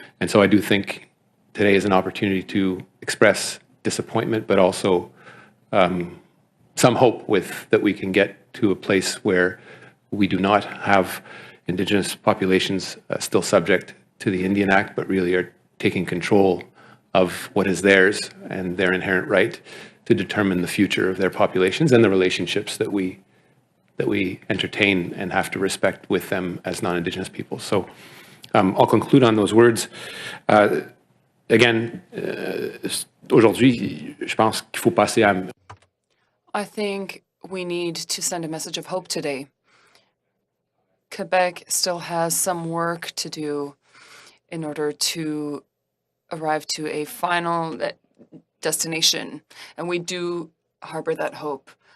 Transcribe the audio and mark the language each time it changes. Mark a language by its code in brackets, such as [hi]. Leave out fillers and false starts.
[en] And so I do think today is an opportunity to express disappointment, but also some hope that we can get to a place where we do not have Indigenous populations still subject to the Indian Act, but really are taking control of what is theirs and their inherent right to determine the future of their populations and the relationships that we entertain and have to respect with them as non-Indigenous people. So I'll conclude on those words. [fr] Again, aujourd'hui, je pense qu'il faut passer à... [en] I think we need to send a message of hope today. Quebec still has some work to do in order to arrive to a final destination, and we do harbor that hope.